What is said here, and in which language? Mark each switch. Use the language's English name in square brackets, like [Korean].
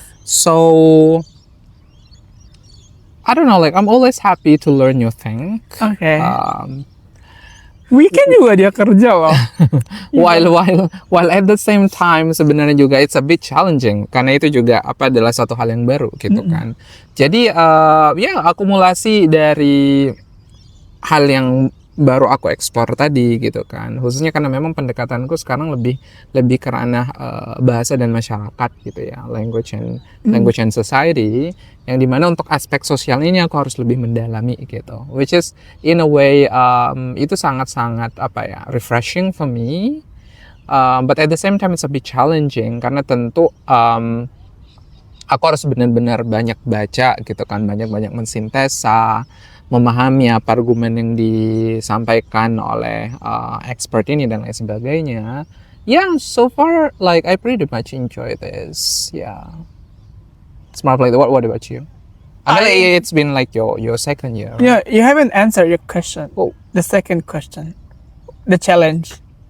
[English] So I don't know, like I'm always happy to learn new things. Okay. [Indonesian] Weekend juga dia kerja loh. [English] while at the same time [Indonesian] sebenarnya juga [English] it's a bit challenging [Indonesian] karena itu juga adalah satu hal yang baru gitu kan. Jadi akumulasi dari hal yang baru aku ekspor tadi gitu kan. Khususnya karena memang pendekatanku sekarang lebih ke ranah bahasa dan masyarakat gitu ya, [English] language and society, [Indonesian] yang dimana untuk aspek sosial ini aku harus lebih mendalami gitu, [English] which is in a way [Indonesian] itu sangat-sangat [English] refreshing for me, but at the same time it's a bit challenging [Indonesian] karena tentu aku harus benar-benar banyak baca gitu kan, banyak mensintesa, memahami apa argumen yang disampaikan oleh expert ini dan lain sebagainya. [English] So far like I pretty much enjoy this. Smart play. What about you? I mean, it's been like your second year. Yeah, you haven't answered your question. The second question, the challenge.